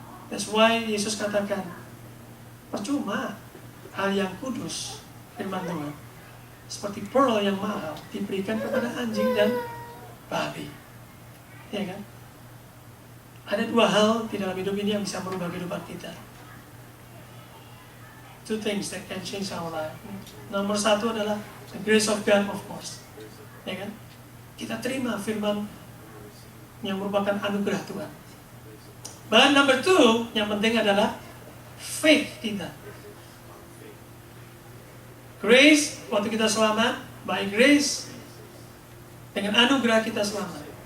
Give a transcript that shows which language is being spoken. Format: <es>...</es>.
<en>That's why</en> <id>Yesus katakan, percuma hal yang kudus, firman Tuhan, seperti pearl yang mahal diberikan kepada anjing dan babi. Ya kan? Ada dua hal di dalam hidup ini yang bisa merubah kehidupan kita.</id> <en>Two things that can change our life.</en> <id>Nomor satu adalah</id> <en>the grace of God, of course.</en> <id>Ya kan? Kita terima firman yang merupakan anugerah Tuhan.</id> <en>But number two,</en> <id>yang penting adalah faith kita. Grace, waktu kita selamat, by grace, dengan anugerah kita selamat.</id>